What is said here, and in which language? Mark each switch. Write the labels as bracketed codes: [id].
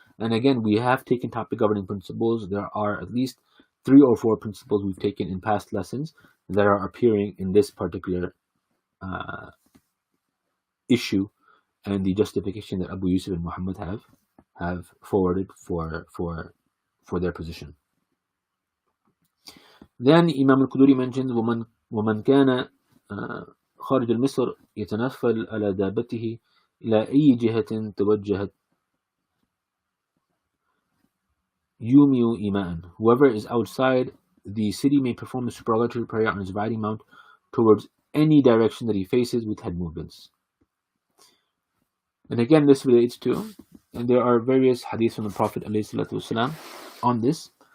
[en] And again, we have taken topic governing principles. There are at least 3 or 4 principles we've taken in past lessons that are appearing in this particular issue and the justification that Abu Yusuf and Muhammad have forwarded for their position. Then Imam al-Quduri mentions [ar] ومن كان خارج المصر يتنفل على دابته إلى أي جهة توجهت يومي إيماء. [en] Whoever is outside the city may perform the supererogatory prayer on his riding mount towards any direction that he faces with head movements. And again, this relates to, and there are various hadiths from the Prophet ﷺ on this.